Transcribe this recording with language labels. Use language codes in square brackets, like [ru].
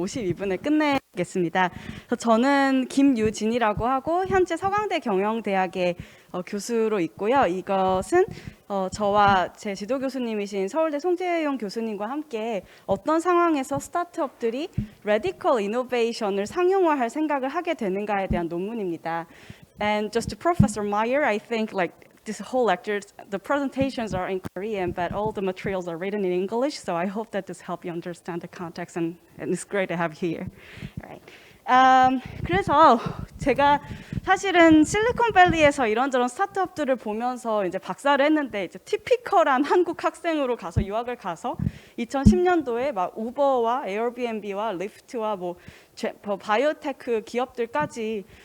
[ko] 52분에 끝내겠습니다. 저는 김유진이라고 하고 현재 서강대 경영대학의 교수로 있고요. 이것은 저와 제 지도 교수님이신 서울대 송재용 교수님과 함께 어떤 상황에서 스타트업들이 radical innovation을 상용화할 생각을 하게 되는가에 대한 논문입니다. [en] And just to Professor Meyer, I think this whole lecture, the presentations are in Korean, but all the materials are written in English, so I hope that this helps you understand the context, and it's great to have you here. All right. [ko] 그래서 제가 사실은 실리콘밸리에서 이런저런 스타트업들을 보면서 이제 박사를 했는데 이제 티피컬한 한국 학생으로 가서 유학을 가서 2010년도에 막 우버와 에어비앤비와 리프트와 뭐 바이오테크 기업들까지